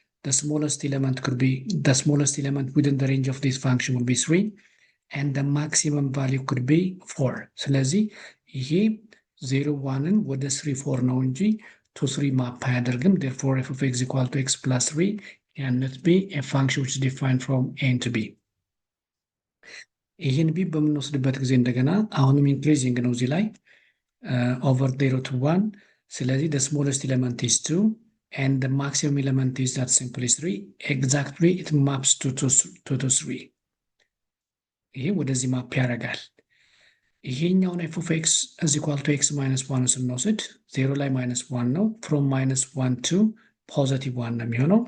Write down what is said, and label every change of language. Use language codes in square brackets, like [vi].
[en] The smallest element within the range of this function will be 3, and the maximum value could be 4. [am] ስለዚህ ይሄ 0 1ን ወደ 3 4 ነው እንጂ [en] to 3 ማፕ አያደርግም። Therefore f of x equal to x plus 3 cannot be a function which is defined from a to b. [am] ይህን ቢ በምንወስድበት ጊዜ እንደገና አሁንም ኢንክሪዚንግ ነው እዚህ ላይ [en] over 0 to 1. ስለዚህ the smallest element is 2 and the maximum element is that simply 3. Exactly it maps to 3. [am] ይሄ ወደዚህ ማፕ ያደርጋል። [en] ይሄኛውን f of x is equal to x minus 1 ስንወስድ 0 ላይ minus 1 ነው። from minus 1 to positive 1 ነው የሚሆነው.